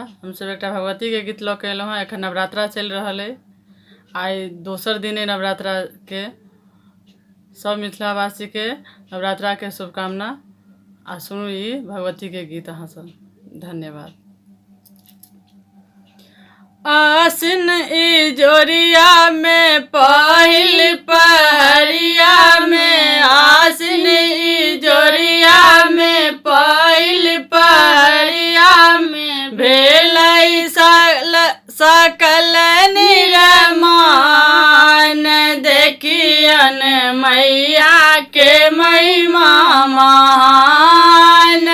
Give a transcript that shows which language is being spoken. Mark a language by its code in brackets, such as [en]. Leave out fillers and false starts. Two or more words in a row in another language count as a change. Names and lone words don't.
[mai] हम सब एक भगवती के गीत लऽ के एलहुँ हँ। एखन नवरात्रा चलि रहल है। आई दोसर दिन है नवरात्रा के। सब मिथिलावासी के नवरात्रा के शुभकामना। आ सुनू ई भगवती के गीत अहाँ सब। धन्यवाद। आसिन ई जोरिया में पहिल पहरिया में, आसिन ई जोरिया में पहिल पहरिया में, भेलै सकल निर्माण, देखियन मैया के महिमा महान।